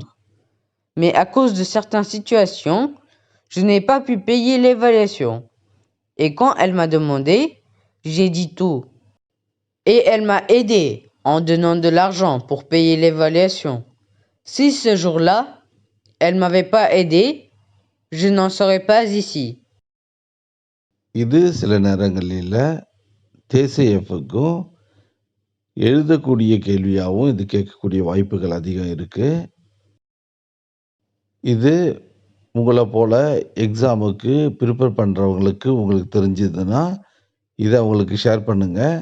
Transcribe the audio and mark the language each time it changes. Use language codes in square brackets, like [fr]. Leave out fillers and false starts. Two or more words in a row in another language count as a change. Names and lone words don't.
[fr] Mais à cause de certaines situations, je n'ai pas pu payer l'évaluation. Et quand elle m'a demandé, j'ai dit tout. Et elle m'a aidé en donnant de l'argent pour payer l'évaluation. Si ce jour-là, elle m'avait pas aidé, je n'en serais pas ici. [ta] இது சில நேரங்களில தேசியஃப்க்கும் எழுதக்கூடிய கேள்வியாவும் இது கேட்கக்கூடிய வாய்ப்புகள் அதிகம் இருக்கு. இது உங்கள போல எக்ஸாமுக்கு ப்ரிப்பேர் பண்றவங்களுக்கு உங்களுக்கு தெரிஞ்சதுன்னா, இத அவங்களுக்கு ஷேர் பண்ணுங்க.